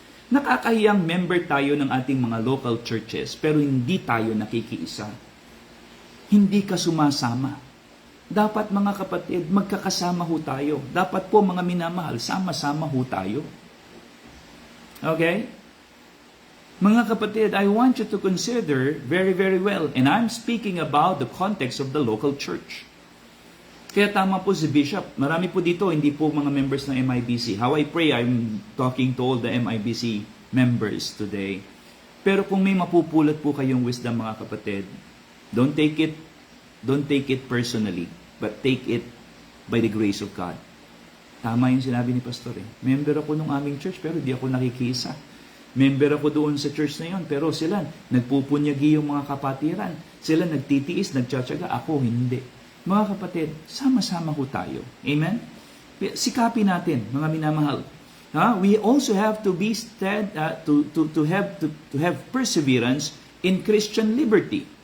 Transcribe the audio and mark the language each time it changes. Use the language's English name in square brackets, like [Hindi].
[Filipino] Nakakahiyang member tayo ng ating mga local churches, pero hindi tayo nakikiisa. Hindi ka sumasama. Dapat mga kapatid, magkakasama ho tayo. Dapat po mga minamahal, sama-sama ho tayo. Okay? Mga kapatid, [English] I want you to consider very, very well, and I'm speaking about the context of the local church. [Filipino] Kaya tama po si Bishop. Marami po dito, hindi po mga members ng MIBC. [English] How I pray, I'm talking to all the MIBC members today. [Filipino] Pero kung may mapupulot po kayong wisdom, mga kapatid, [English] don't take it personally, but take it by the grace of God. [Filipino] Tama yung sinabi ni Pastor. Member ako ng aming church, pero di ako nakikisa. Member ako doon sa church na yon, pero sila nagpupunyagi yung mga kapatiran. Sila nagtitiis, nagtsatsaga, ako hindi. Mga kapatid, sama-sama ho tayo. Amen? Sikapin natin, mga minamahal. [English] We also have to be to have perseverance in Christian liberty.